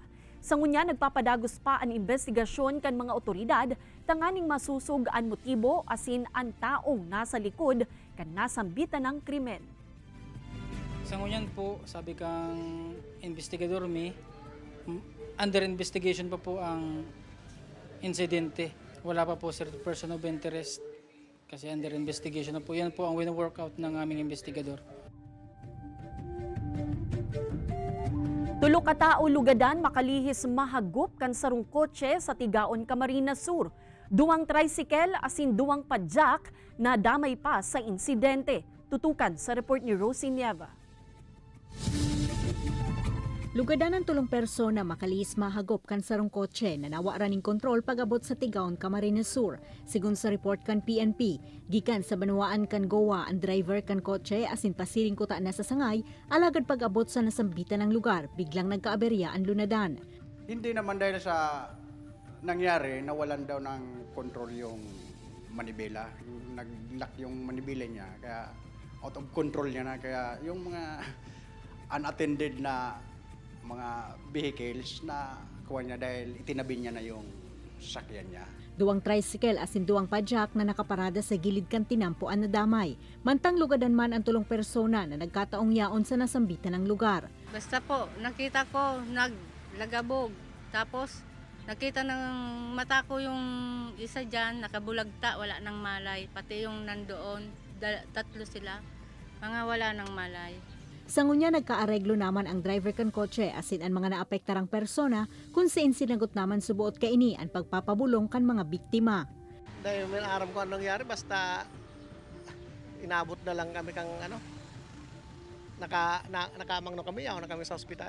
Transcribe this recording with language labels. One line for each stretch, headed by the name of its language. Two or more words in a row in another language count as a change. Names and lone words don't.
Bikol: Sa ngunya, nagpapadagos pa ang investigasyon kan mga otoridad tanganing masusog ang motibo asin ang taong nasa likod kan nasambitan ng krimen. Sa ngunyan po, sabi kang investigador
English: under investigation
Bikol: pa po ang insidente.
Filipino: Wala pa po
English: person of interest
Filipino: kasi
English: under investigation
Filipino: na po. Yan po ang wino-workout ng aming investigador.
Bikol: Tulo ka tao lugadan makalihis mahagup kan sarong kotse sa Tigaon, Camarines Sur. 2 tricycle asin 2 padjak na damay pa sa insidente. Tutukan sa report ni Rosie Nieva. Lugadan ng tulong persona makalihis mahagop kan sarong kotse na nawa raning kontrol pag-abot sa Tigaon, Camarines Sur. Sigun sa report kan PNP, gikan sa banwaan kan Goa ang driver kan kotse asin pasiring kuta na sa sangay, alagad pag-abot sa nasambitan ng lugar, biglang nagkaaberya ang lunadan.
Filipino: Hindi naman dahil sa nangyari, nawalan daw ng kontrol yung manibela. Nag-lock yung manibela niya, kaya
English: out of control
Filipino: niya na, kaya yung mga unattended na mga vehicles na kuha niya dahil itinabi niya na yung sasakyan niya.
Bikol: Duwang tricycle asin duwang padjak na nakaparada sa gilid kan tinampuan na damay. Mantang lugadan man ang tulong persona na nagkataong yaon sa nasambitan ng lugar.
Filipino: Basta po, nakita ko naglagabog. Tapos nakita ng mata ko yung isa dyan, nakabulagta, wala ng malay. Pati yung nandoon, tatlo sila, mga wala ng malay.
Bikol: Sa ngunya nagkaareglo naman ang driver kan kotse asin ang mga naapektarang persona kung siin sinagot naman subuot kaini ang pagpapabulong kan mga biktima. Dahil may aram ko anong nangyari, basta inabot na lang kami kang nakamang na kami, yaw na kami sa ospital.